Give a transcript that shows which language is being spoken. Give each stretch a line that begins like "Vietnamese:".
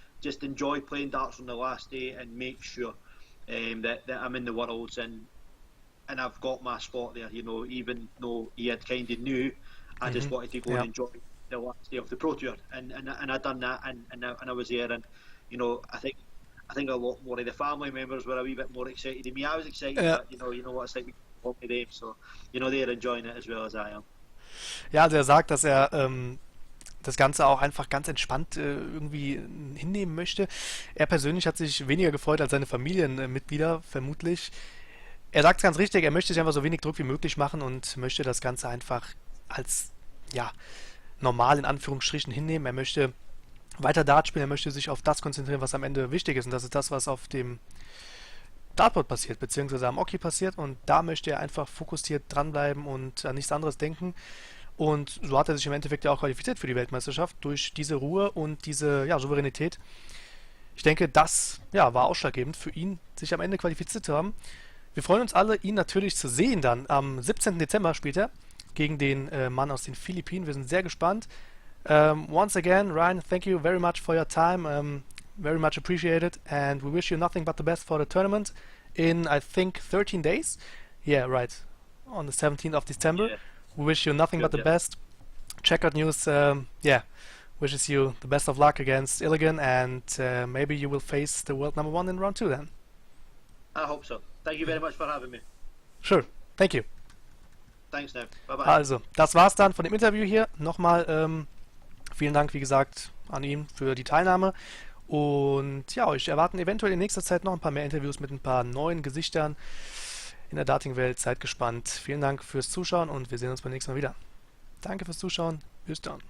English: Just enjoy playing darts on the last day and make sure that I'm in the worlds and I've got my spot there, even though he had kind of knew. I just wanted to go and enjoy the last day of the Pro Tour, and I done that, and I was there, and I think a lot more of the family members were a wee bit more excited than me. I was excited, but you know what it's like with them, so they're enjoying it as well as I am.
German: Ja, also er sagt, dass er das Ganze auch einfach ganz entspannt irgendwie hinnehmen möchte. Er persönlich hat sich weniger gefreut als seine Familienmitglieder, vermutlich. Er sagt es ganz richtig, er möchte sich einfach so wenig Druck wie möglich machen und möchte das Ganze einfach als, normal in Anführungsstrichen hinnehmen. Er möchte weiter Dart spielen, er möchte sich auf das konzentrieren, was am Ende wichtig ist. Und das ist das, was auf dem Dartboard passiert, beziehungsweise am Hockey passiert. Und da möchte er einfach fokussiert dranbleiben und an nichts anderes denken. Und so hat er sich im Endeffekt ja auch qualifiziert für die Weltmeisterschaft durch diese Ruhe und diese Souveränität. Ich denke, das war ausschlaggebend für ihn, sich am Ende qualifiziert zu haben. Wir freuen uns alle, ihn natürlich zu sehen dann. Am 17. Dezember spielt er gegen den Mann aus den Philippinen. Wir sind sehr gespannt.
English: Once again, Ryan, thank you very much for your time. Very much appreciated. And we wish you nothing but the best for the tournament in, I think, 13 days. Yeah, right. On the 17th of December. Yeah. We wish you nothing but the best. Checkout News, wishes you the best of luck against Illigan, and maybe you will face the world number 1 in round 2 then. I hope so. Thank you very much for having me. Sure, thank you. Thanks now. Bye bye.
German: Also, das war's dann von dem Interview hier. Nochmal vielen Dank, wie gesagt, an ihn für die Teilnahme. Und ja, euch erwarten eventuell in nächster Zeit noch ein paar mehr Interviews mit ein paar neuen Gesichtern in der Darting-Welt. Seid gespannt. Vielen Dank fürs Zuschauen und wir sehen uns beim nächsten Mal wieder. Danke fürs Zuschauen. Bis dann.